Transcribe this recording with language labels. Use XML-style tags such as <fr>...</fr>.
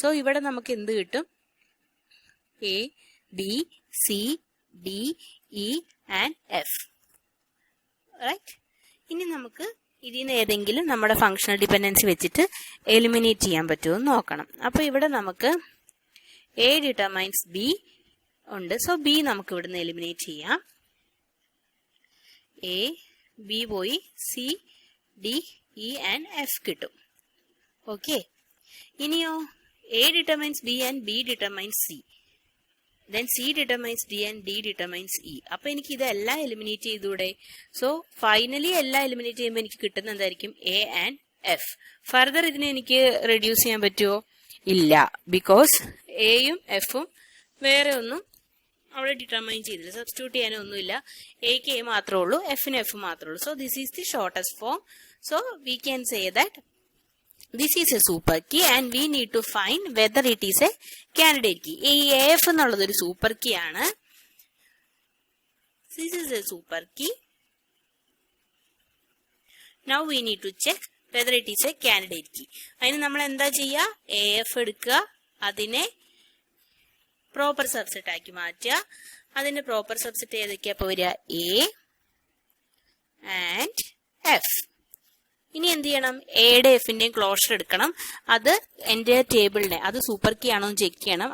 <ml>So ഇവിടെ നമുക്ക് എന്ത് കിട്ടും? A, B, C, D, E and F. Right. ഇനി നമുക്ക് ഇതിൽ നിന്ന് ഏതെങ്കിലും നമ്മുടെ ഫങ്ഷണൽ ഡിപ്പെൻഡൻസി വെച്ചിട്ട് എലിമിനേറ്റ് ചെയ്യാൻ പറ്റുമോ എന്ന് നോക്കണം. അപ്പൊ ഇവിടെ നമുക്ക് A ഡിറ്റർമൈൻസ് B ഉണ്ട്. സോ B നമുക്ക് ഇവിടുന്ന് എലിമിനേറ്റ് ചെയ്യാം. A, B പോയി, C, D, E and F കിട്ടും. ഓക്കെ, ഇനിയോ A determines B and B determines C.</ml> <en>then C determines D and D determines E.</en> <ml>അപ്പൊ എനിക്ക് ഇതെല്ലാം എലിമിനേറ്റ് ചെയ്തൂടെ? സോ ഫൈനലി എല്ലാം എലിമിനേറ്റ് ചെയ്യുമ്പോൾ എനിക്ക് കിട്ടുന്ന എന്തായിരിക്കും? A and F. ഫർദർ ഇതിനെ എനിക്ക് റെഡ്യൂസ് ചെയ്യാൻ പറ്റുമോ? ഇല്ല, ബിക്കോസ് എയും എഫും വേറെ ഒന്നും അവിടെ ഡിറ്റർമൈൻ ചെയ്തില്ല, സബ്സ്റ്റിറ്റ്യൂട്ട് ചെയ്യാനൊന്നുമില്ല. എക്ക് എ മാത്രമേ ഉള്ളൂ, എഫിന് എഫ് മാത്രമേ ഉള്ളൂ.</ml> <en>So this is the shortest form. So we can say that this is a super key and we need to find whether it is a candidate key.</en> <ml>ഈ AF എന്നുള്ളത് ഒരു super key ആണ്.</ml> <en>This is a super key. Now we need to check whether it is a candidate key.</en> <ml>അതിന് നമ്മൾ എന്താ ചെയ്യുക? AF എടുക്കുക, അതിനെ പ്രോപ്പർ സബ്സെറ്റ് ആക്കി മാറ്റുക. അതിന്റെ പ്രോപ്പർ സബ്സെറ്റ് ഏതൊക്കെയാ അപ്പോൾ വരിക? A and F. ഇനി എന്ത് ചെയ്യണം? എയുടെ എഫിന്റെയും ക്ലോഷർ എടുക്കണം. അത് എന്റെ ടേബിളിനെ, അത് സൂപ്പർ കീ ആണോ എന്ന് ചെക്ക് ചെയ്യണം.</ml>